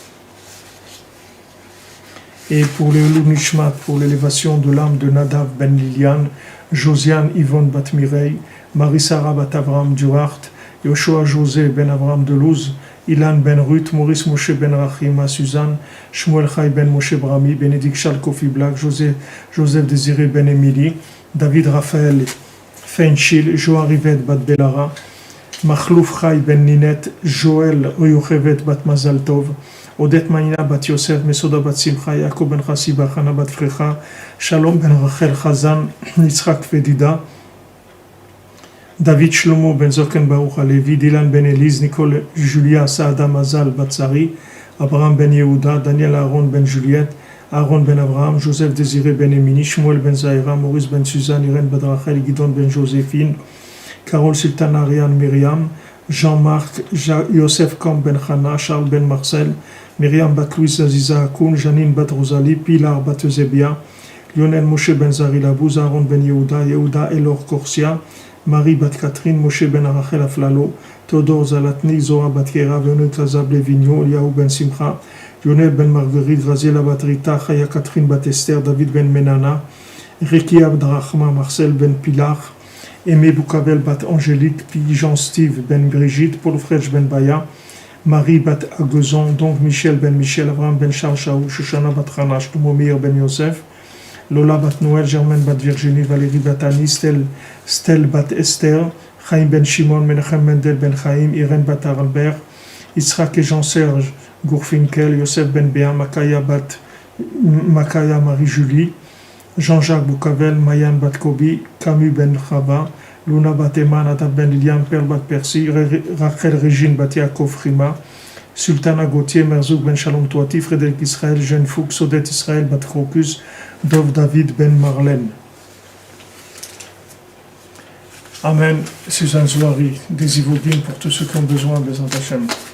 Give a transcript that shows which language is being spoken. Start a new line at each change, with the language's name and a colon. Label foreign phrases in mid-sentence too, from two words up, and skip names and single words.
French: Et pour le Nishmat, pour l'élévation de l'âme de Nadav Ben Liliane, Josiane Yvonne Bat Mireille, Marie-Sara Bat Abraham Duhart, Yoshua José Ben Abraham Delouz, Ilan Ben Ruth, Maurice Moshe Ben Rachima Suzanne, Shmuel Chai Ben Moshe Brami, Bénédicte Charles Kofi Black, Joseph Désiré Ben Emily, David Raphaël Feinchil, Joa Rivet Bat Belara, Machlouf Chai Ben Ninette, Joël Yochevet Bat Mazal Tov, Odette Maïna Bat Yosef, Mesoda Bat Simcha, Yaakov Ben Chassiba, Chana Bat Frecha, Shalom Ben Rachel Chazan, Yitzhak Fedida, David Shlomo Ben Zoken Baruch Alevi, Dylan Ben Elise, Nicole Julia Saada Mazal Batsari, Abraham Ben Yehuda, Daniel Aaron Ben Juliette, Aaron Ben Abraham, Joseph Désiré Ben Emini, Shmuel Ben Zahira, Maurice Ben Suzanne, Irène Ben Rachel, Guidon Ben Joséphine, Carole Sultana Ariane Myriam, Jean-Marc, Yosef Kam Ben Chana, Charles Ben Marcel, Myriam Bat Louise Aziza Akoun, Janine Bat Rosalie, Pilar Bat Eusebia, Lionel Moshe Ben Zari Labouz, Aaron Ben Yehuda, Yehuda Elor Korsia, Marie Bat Catherine, Moshe Ben Arachel Aflalo, Théodore Zalatni, Zoa Bat Kera, Veonet Azab Levigno, Liaou Ben Simcha, Lionel Ben Marguerite, Raziela Bat Rita, Chaya Catherine Bat Esther, David Ben Menana, Riki Abdrachma, Marcel Ben Pilar, Aimé Boukavel Bat Angélique, Jean Steve Ben Brigitte, Paul Frech Ben Baya, Marie bat Agozon, donc Michel ben Michel, Abraham ben Charles Shaou, Shoshana bat Hana, Shlomo Meir ben Yosef, Lola bat Noël, Germaine bat Virginie, Valérie bat Annie, Stel bat Esther, Chaim ben Shimon, Menachem Mendel ben Chaim, Irène bat Albert, Yitzhak et Jean-Serge Gourfinkel, Yosef ben Béa, Makaya Marie-Julie, Jean-Jacques Boukavel, Mayan bat Kobi, Camus ben Chava, Luna bat Eman, Adab ben Lilian, Perle bat Percy, Rachel Régine bat Yaakov Rima, Sultana Gauthier, Merzouk ben Shalom Touati, Frédéric Israël, Jeanne Fouk, Sodet Israël bat Crocus, Dov David ben Marlène. Amen. Suzanne Zouari, des Ivoudines pour tous ceux qui ont besoin des Antachem.